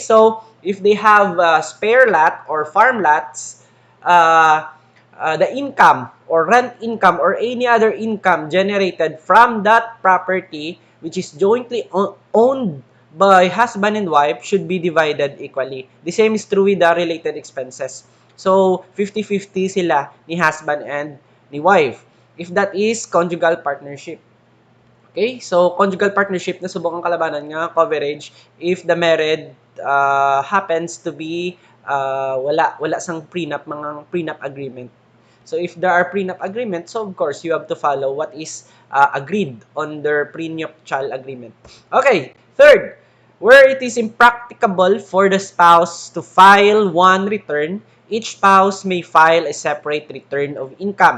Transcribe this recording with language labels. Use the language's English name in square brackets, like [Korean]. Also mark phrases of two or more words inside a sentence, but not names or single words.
[English] So if they have spare lot or farm lots, the income or rent income or any other income generated from that property which is jointly owned by husband and wife should be divided equally. The same is true with the related expenses. [Hiligaynon] So, 50-50 sila ni husband and ni wife. [English] If that is conjugal partnership. Okay? So, conjugal partnership [Hiligaynon] na subukang kalabanan nga [English] coverage if the married happens to be [Hiligaynon] wala sang [English] prenup, mga prenup agreement. So if there are prenup agreements, so of course you have to follow what is agreed on their prenuptial agreement. Okay, third, where it is impracticable for the spouse to file one return, each spouse may file a separate return of income.